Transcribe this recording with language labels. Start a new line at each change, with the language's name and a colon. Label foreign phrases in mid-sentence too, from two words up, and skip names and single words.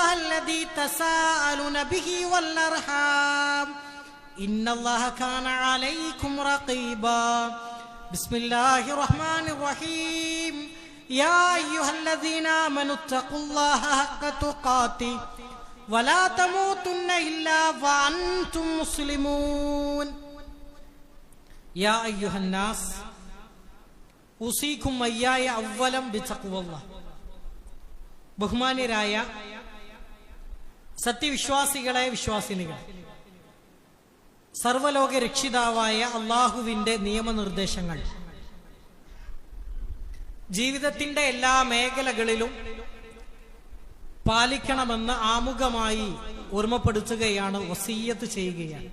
Arabic: الذي تساءلون به والأرحام إن الله كان عليكم رقيبا بسم الله الرحمن الرحيم يا أيها الذين آمنوا اتقوا الله حق تقاته ولا تموتن إلا وأنتم مسلمون يا أيها الناس أوصيكم وإياي أولا بتقوى الله.
Malayalam: ബഹുമാന്യരായ സത്യവിശ്വാസികളെ, വിശ്വാസിനികൾ, സർവലോക രക്ഷിതാവായ അള്ളാഹുവിന്റെ നിയമനിർദ്ദേശങ്ങൾ ജീവിതത്തിന്റെ എല്ലാ മേഖലകളിലും പാലിക്കണമെന്ന് ആമുഖമായി ഓർമ്മപ്പെടുത്തുകയാണ്, വസിയ്യത്ത് ചെയ്യുകയാണ്.